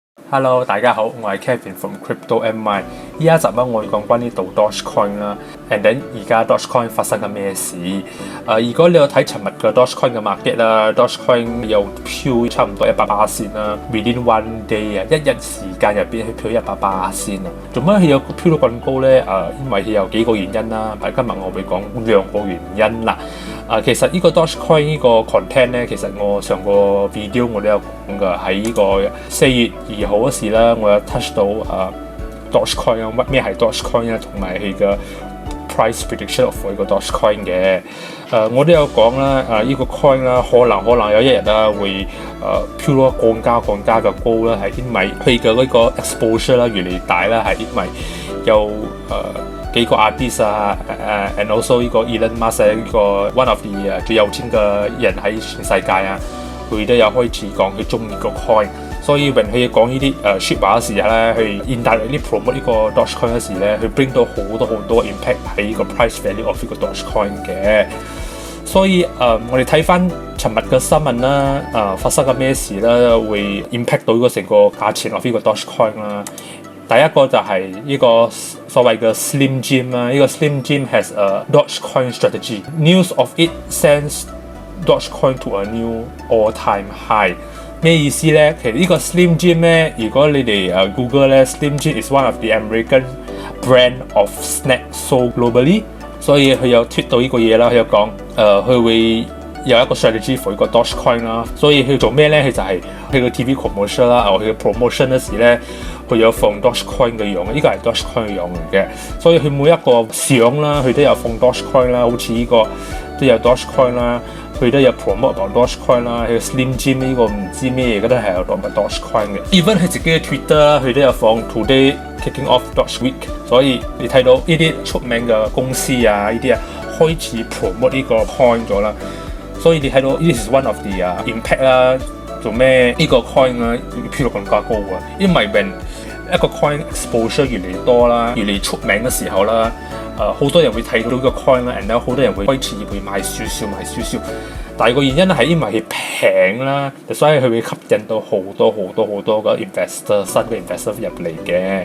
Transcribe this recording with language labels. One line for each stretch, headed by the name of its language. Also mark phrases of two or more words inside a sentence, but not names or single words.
Cantonese: Hello， 大家好，我係 Kevin from Crypto MY。呢一集咧，我會講關於到 Dogecoin 啦 ，
English: and then
Cantonese: 而家 Dogecoin 發生緊咩事？如果你有睇尋日嘅 Dogecoin 嘅 market 啦 ，Dogecoin 又飄差唔多180啦 ，
English: within one day
Cantonese: 啊，一日時間入邊佢飄180啊。做乜佢有飄到咁高咧？因為佢有幾個原因啦，但係今日我會講兩個原因啦。其實呢個 Dogecoin 呢個 content 咧，其實我上個 video 我都有講㗎，喺呢個4月2號嗰時啦，我有 touch 到Dogecoin 啊，咩係 Dogecoin 咧，同埋佢嘅
English: price prediction of
Cantonese: 呢個 Dogecoin 嘅。我都有講啦，呢個 coin 啦，可能有一日啦會飄到更加嘅高啦，係因為佢嘅呢個 exposure 啦越嚟越大啦，係因為有幾個
English: artist and also
Cantonese: 呢個 Elon Musk 呢個
English: one of the
Cantonese: 最有錢嘅人喺全世界啊，佢都有開始講佢中意個 coin， 所以when佢講呢啲説話嘅時候咧，去
English: indirectly promote
Cantonese: 呢個 Dogecoin 嗰時咧，佢 bring 到好多 impact 喺呢個
English: price value of
Cantonese: 呢個 Dogecoin 嘅。所以我哋睇翻尋日嘅新聞啦，發生緊咩事啦，會 impact 到呢個成個價錢 of 呢個 Dogecoin 啦。第一個就係呢個所謂嘅
English: Slim Jim 啦，呢個 Slim Jim has a Dogecoin strategy. News of it sends Dogecoin to a new all-time high.
Cantonese: 咩意思咧？其實呢個
English: Slim Jim 咧，如果你哋Google 咧 ，Slim Jim is one of the American brand of snack sold globally.
Cantonese: 所以佢有 tweet 到呢個嘢啦，佢有講佢會有一個
English: strategy for
Cantonese: 呢個 Dogecoin 啦。所以佢做咩咧？佢就係佢個
English: TV commercial
Cantonese: 啦，佢嘅 promotion 嗰時咧。佢有放 Dogecoin 嘅樣，呢個係 Dogecoin 嘅樣嚟嘅，所以佢每一個相啦，佢都有放 Dogecoin 啦，好似呢個都有 Dogecoin 啦，佢都有 promote 到 Dogecoin 啦，佢 Slim Jim 呢個唔知咩嘢，都係有 Dogecoin 嘅。Even 佢自己嘅 Twitter 啦，佢都有放
English: Today kicking off Doge Week，
Cantonese: 所以你睇到呢啲出名嘅公司啊，呢啲開始 promote 呢個 coin 咗啦，所以你睇到呢
English: is one of the impact
Cantonese: 啦，做咩呢個 coin 啊飄到更加高啊？因為一個
English: coin exposure
Cantonese: 越嚟越多啦，越嚟越出名嘅時候啦，好多人會睇到呢個 coin 啦，然後好多人會開始會買少少。第二個原因係因為佢平啦，所以佢會吸引到好多嘅 investor 新嘅 investor 入嚟嘅。